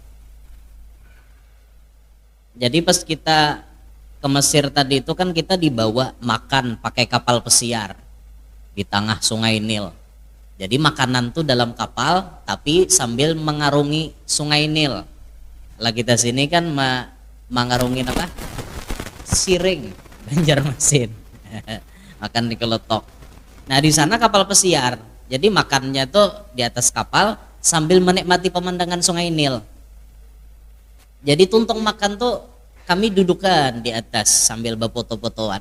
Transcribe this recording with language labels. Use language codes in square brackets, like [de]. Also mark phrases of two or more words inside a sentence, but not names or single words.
[id] Jadi pas kita ke Mesir tadi itu kan kita dibawa makan pakai kapal pesiar di tengah sungai Nil. Jadi makanan tuh dalam kapal tapi sambil mengarungi sungai Nil. Lah kita sini kan mengarungi apa? Siring, Banjarmasin. Makan di kelotok. Nah di sana kapal pesiar. Jadi makannya tuh di atas kapal sambil menikmati pemandangan sungai Nil. Jadi tuntung makan tuh kami dudukan di atas sambil berfoto-fotoan.